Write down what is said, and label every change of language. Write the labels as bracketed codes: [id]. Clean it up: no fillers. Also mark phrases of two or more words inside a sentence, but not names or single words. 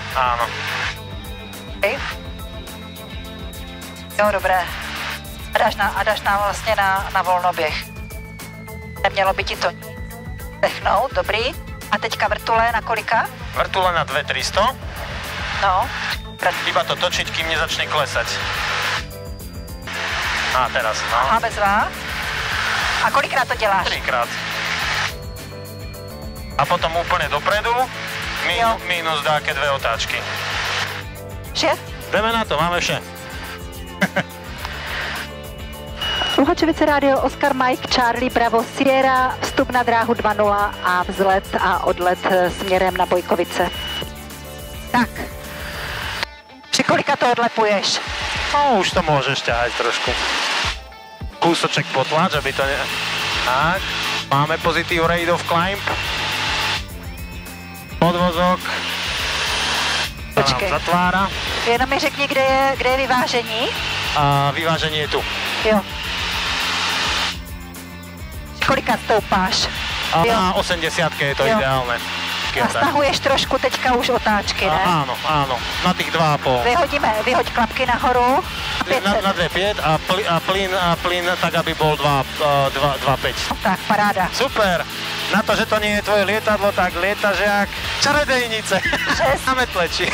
[sk] Áno. Okay. Jo, dobré. [cs] A dáš nám vlastně na volnoběh. Nemělo by ti to dechnout, dobrý. A teďka vrtule na kolika? Vrtule na 2300. No. [sk] Iba to točiť, kým nezačne klesať. A teraz, no. [cs] Aha, bezvá. A kolikrát to děláš? [sk] 3krát. A potom úplne dopredu, minus dáke 2 otáčky. [cs] Vše? Jdeme na to, máme vše. Luhačovice rádio, Oscar, Mike, Charlie, Bravo, Sierra, vstup na dráhu 2.0 a vzlet a odlet směrem na Bojkovice. Tak. Při kolika to odlepuješ? [sk] No, už to môžeš ťahať trošku. Kúsoček potlač, aby to ne... Tak, máme pozitív [en] rate of climb. [sk] Podvozok. To nám zatvára. [cs] Jenom mi řekni, kde je vyvážení. A vyvážení je tu. Jo. Kolika stoupáš? [sk] A na 80 je to ideálne. [cs] A stahuješ trošku teďka už otáčky, ne? [sk] Áno, áno, na tých 2,5. Vyhoď klapky nahoru. Na 2,5 a plyn tak, aby bol 2,5. Tak, paráda. Super. Na to, že to nie je tvoje lietadlo, tak lietaš jak čarodejnice. Na metleči.